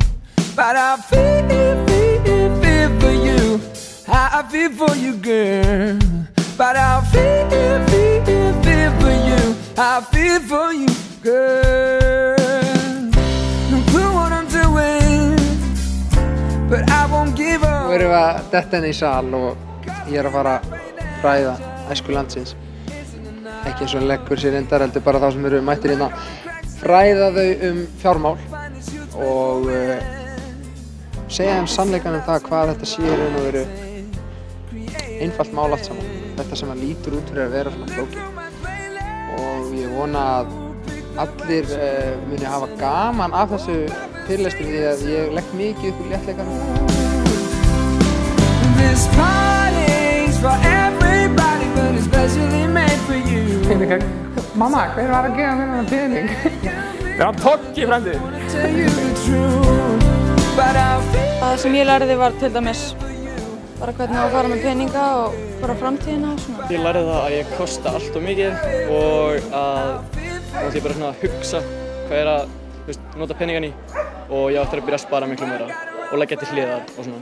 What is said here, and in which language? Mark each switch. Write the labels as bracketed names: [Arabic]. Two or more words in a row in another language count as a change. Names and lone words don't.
[English] But I feel for you, I feel for you, girl. But I feel for you, I feel for you, girl. No clue what I'm doing, but I won't give up. [Icelandic] Nú erum við að detta inn í sal og ég að fara að ræða æsku landsins. Ekki eins og leggur sér reyndar, heldur bara þá sem eru mættir hérna. Fræða þau fjármál og segja sannleikann það hvað þetta sé raun og veru einfalt mál allt saman. Þetta sem að lítur út fyrir að vera svona flókið. Og ég vona að allir muni hafa gaman af þessu fyrirlestri, því að ég legg mikið upp í léttleikanum. [English] This party's for everybody, but it's specially made for you. [Icelandic] Peningar. Mamma, hver var að gefa mér þennan pening? Það var Toggi frændi. Það sem ég lærði var til dæmis bara hvernig að fara með peninga og bara framtíðina og svona. Ég lærði það að ég kosta allt of mikið og að ég bara svona hugsa hvað að nota peningan í, og ég átti að byrja að spara miklu meira og leggja til hliðar og svona.